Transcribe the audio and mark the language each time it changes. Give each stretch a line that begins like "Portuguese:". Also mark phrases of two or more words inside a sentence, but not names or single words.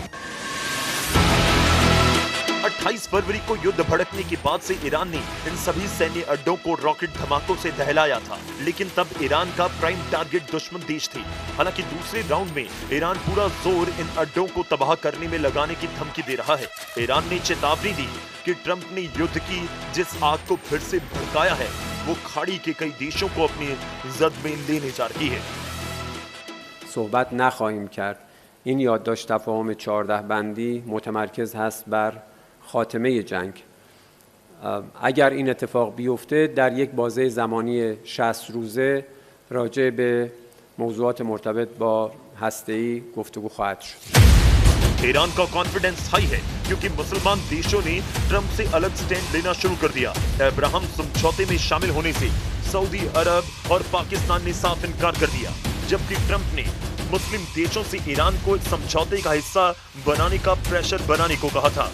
Hindi: 28 फरवरी को युद्ध भड़कने के बाद से ईरान ने इन सभी सैन्य अड्डों को रॉकेट धमाकों से दहलाया था, लेकिन तब ईरान का
English: prime target
Hindi: दुश्मन देश थी। हालांकि दूसरे राउंड में ईरान पूरा जोर इन अड्डों को तबाह करने में लगाने की धमकी दे रहा है। ईरान ने चेतावनी दी कि ट्रंप ने युद्ध की जिस आग को फिर से भड़काया है वो खाड़ी के कई देशों को अपनी जद में लेने जा रही है।
Persian: صحبت نخواهیم کرد. این یادداشت تفاهم 14 بندی متمرکز هست بر خاتمه جنگ. اگر این اتفاق بیفته در یک بازه زمانی 60 روزه راجع به موضوعات مرتبط با هسته‌ای گفتگو خواهد شد.
Hindi: ईरान का
English: confidence high
Hindi: है क्योंकि मुसलमान देशों ने ट्रंप से अलग स्टैंड लेना शुरू कर दिया। अब्राहम समझौते में शामिल होने से सऊदी अरब और पाकिस्तान ने साफ इनकार कर दिया, जबकि ट्रंप ने मुस्लिम देशों से ईरान को एक समझौते का हिस्सा बनाने का प्रेशर बनाने को कहा था।